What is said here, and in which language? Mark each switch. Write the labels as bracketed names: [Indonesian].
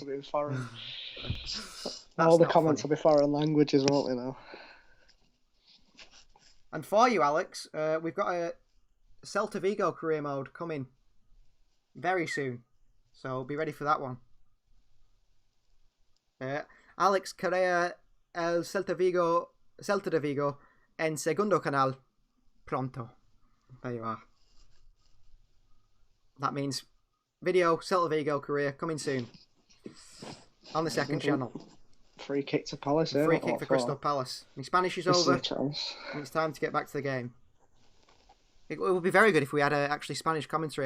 [English] Will be foreign. All the comments will be foreign languages, won't they now? And for you, Alex, we've got a Celta Vigo career mode coming very soon, so be ready for that one. [Spanish] Alex crea el Celta de Vigo en segundo canal pronto. [English] There you are. That means video Celta Vigo career coming soon on the second channel. Free kick to Palace. Free kick for Crystal Palace. My Spanish is over. And it's time to get back to the game. It would be very good if we had actually Spanish commentary.